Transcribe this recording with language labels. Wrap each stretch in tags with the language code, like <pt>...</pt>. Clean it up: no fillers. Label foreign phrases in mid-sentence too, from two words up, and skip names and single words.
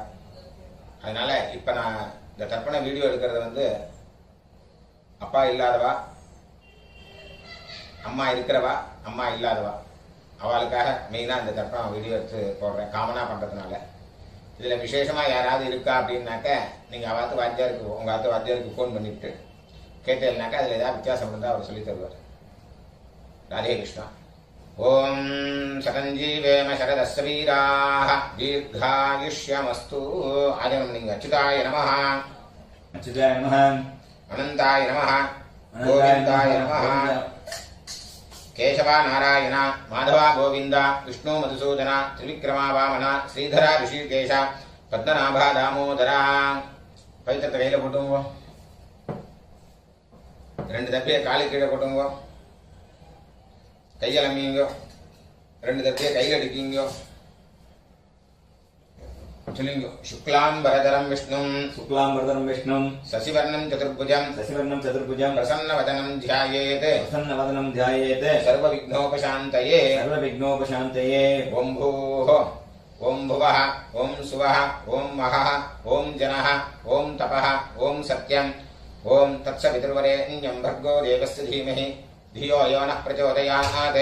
<ta>அதனால இப்போ நான் இந்த தர்ப்பண வீடியோ எடுக்கிறது அப்பா இல்லாதவா, அம்மா இருக்கிறவா, அம்மா இல்லாதவா, அவளுக்காக மெயினாக இந்த தர்ப்பணம் வீடியோ எடுத்து போடுறேன், காமனாக பண்ணுறதுனால. இதில் விசேஷமாக யாராவது இருக்கா அப்படின்னாக்க நீங்கள் அவாத்து வாத்தியாருக்கு, உங்கள் ஆத்து வாத்தியாருக்கு ஃபோன் பண்ணிவிட்டு கேட்டேன்னாக்கா அதில் ஏதாவது வித்தியாசம் இருந்தால் அவர் சொல்லி தருவார்.</ta> <sa>राधे कृष्ण। ओम शतंजीवेम शरदस्य वीराः दीर्घायुष्यमस्तु। आजनम अच्युताय नमः, अच्युताय नमः, अनंताय नमः, गोविंदाय नमः। केशवा नारायण माधवा गोविंद विष्णु मधुसूदन त्रिविक्रमा वामन श्रीधरा ऋषिकेश पद्मनाभा दामोदरा।</sa> <ta>पवित्र கையில போட்டுங்க, ரெண்டு தப்பியை காலு கீழே போட்டுங்க, கையலம்பிங்கோ, ரெண்டு தப்பியை கையில் அடிக்கிங்கோ. சொல்லுங்க.</ta> <sa>शुक्लांबरधरं विष्णुं शुक्लांबरधरं विष्णुं शशिवर्णं चतुर्भुजं प्रसन्नवदनं ध्यायेत् सर्वविघ्नोपशान्तये ओं भूः ओं भुवः ओं सुवः ओं महः ओं जनः ओं तपः ओं सत्यं ओं तत्सवितुर्वरेण्यं भर्गो देवस्य धीमहि धियो यो नः प्रचोदयात्।</sa>